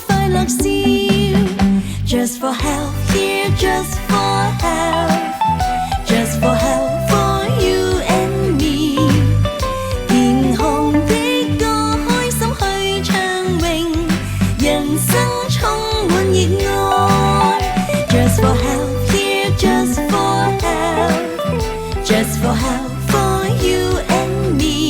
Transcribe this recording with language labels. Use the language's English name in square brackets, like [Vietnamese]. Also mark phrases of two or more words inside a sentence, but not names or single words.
[English] 樂笑。Just for health, here just for health, just for health for you and me。 [Cantonese] 健康的歌，開心去暢泳，人生充滿熱愛。 [English] Just for health, here just for health, just for health for you and me。